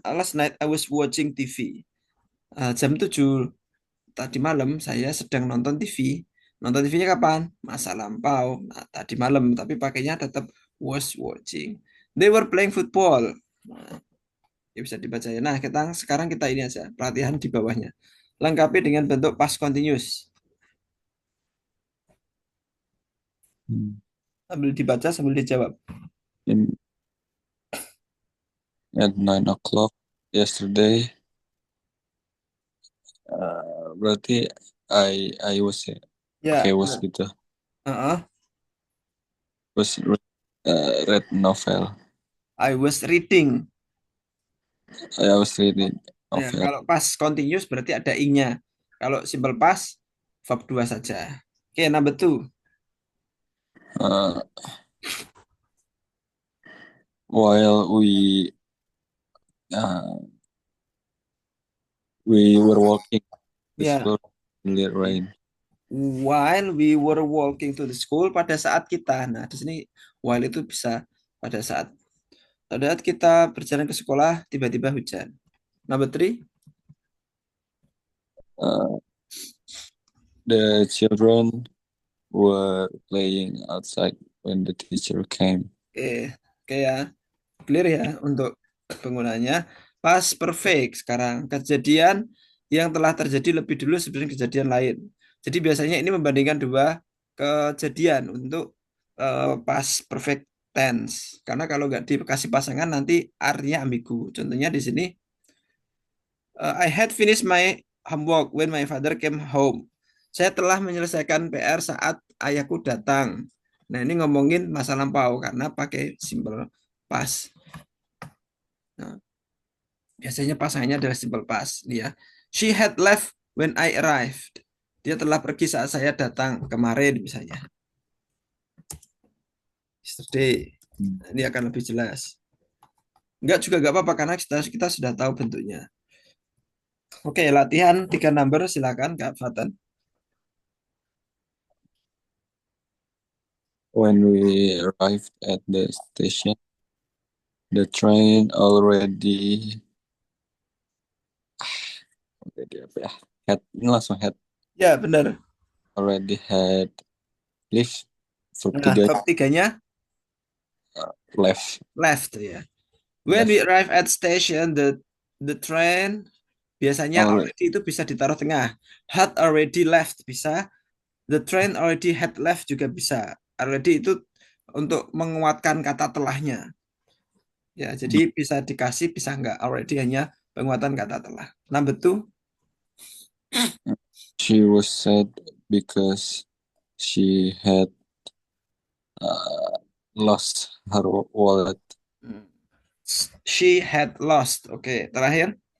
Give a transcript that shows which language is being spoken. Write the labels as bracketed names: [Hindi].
[English] last night I was watching TV. [Indonesian] Jam 7 tadi malam saya sedang nonton TV. Nonton TV-nya kapan? Masa lampau. Nah, tadi malam, tapi pakainya tetap [English] was watching. They were playing football. [Indonesian] Nah, ya bisa dibaca ya. Nah, sekarang kita ini aja, pelatihan di bawahnya. Lengkapi dengan bentuk past continuous. Hmm. Sambil dibaca, sambil dijawab. [English] In, at 9 o'clock yesterday, [Indonesian] berarti [English] I was [Indonesian] ya, pakai Ya, [English] was gitu. uh-uh. Was read novel. I was reading. I was reading. [Indonesian] Ya, [English] of it. [Indonesian] kalau past continuous berarti ada ing-nya. Kalau simple past, verb 2 saja. Oke, number two. [English] Uh, while uh, we were walking to [Indonesian] Ya, [English] school in the rain. while we were walking to the school, [Indonesian] pada saat kita. Nah, di sini while itu bisa pada saat. Pada saat kita berjalan ke sekolah, tiba-tiba hujan. [English] Number three. Uh, the children were playing outside when the teacher came. [Indonesian] Oke, oke ya. Clear ya untuk penggunanya. Past perfect sekarang. Kejadian yang telah terjadi lebih dulu sebelum kejadian lain. Jadi biasanya ini membandingkan dua kejadian untuk past perfect tense. Karena kalau nggak dikasih pasangan nanti artinya ambigu. Contohnya di sini, [English] I had finished my homework when my father came home. [Indonesian] Saya telah menyelesaikan PR saat ayahku datang. Nah, ini ngomongin masa lampau karena pakai simple past. Nah, biasanya pasangannya adalah simple past. [English] Dia, she had left when I arrived. [Indonesian] Dia telah pergi saat saya datang kemarin misalnya. Yesterday. Nah, ini akan lebih jelas. Enggak juga enggak apa-apa karena kita sudah tahu bentuknya. Oke, latihan 3 number silakan Kak Fatan. [English] When we arrived at the station, the train already [Indonesian] apa ya? Ini langsung Ya, benar. [English] already had left. Verb [Indonesian] Nah, tiga verb tiganya [English] left left ya. When we left arrive at station, the train biasanya already. [Indonesian] already itu bisa ditaruh tengah. [English] Had already left bisa. The train already had left [Indonesian] juga bisa. Already itu untuk menguatkan kata telahnya. Ya, jadi bisa dikasih, bisa enggak. Already hanya penguatan kata telah. Number two. [English] She was sad because she had uh, lost her wallet She had lost. [Indonesian] Oke, terakhir.